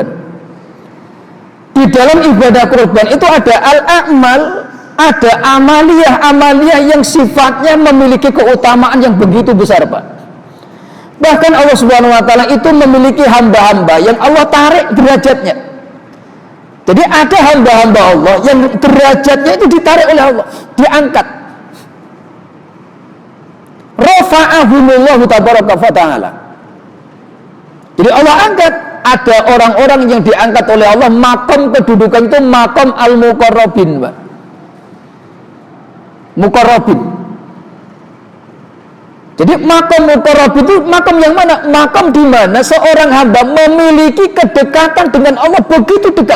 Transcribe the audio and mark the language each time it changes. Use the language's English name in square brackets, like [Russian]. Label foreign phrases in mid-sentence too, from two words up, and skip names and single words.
[Indonesian] Di dalam ibadah kurban itu ada al-a'mal, ada amaliyah yang sifatnya memiliki keutamaan yang begitu besar, Pak. Bahkan Allah [Arabic] سبحانه وتعالى [Indonesian] itu memiliki hamba-hamba yang Allah tarik derajatnya. Jadi ada hamba-hamba Allah yang derajatnya itu ditarik oleh Allah, diangkat. [Arabic] رفعهم الله تبارك وتعالى. [Indonesian] Jadi Allah angkat. Ada orang-orang yang diangkat oleh Allah, makom kedudukan itu [Arabic] مقام المقربين, [Indonesian] Pak. Muqarrabin. Jadi [Arabic] مقام مقرب [Indonesian] itu makom yang mana? Makom di mana seorang hamba memiliki kedekatan dengan Allah begitu dekat.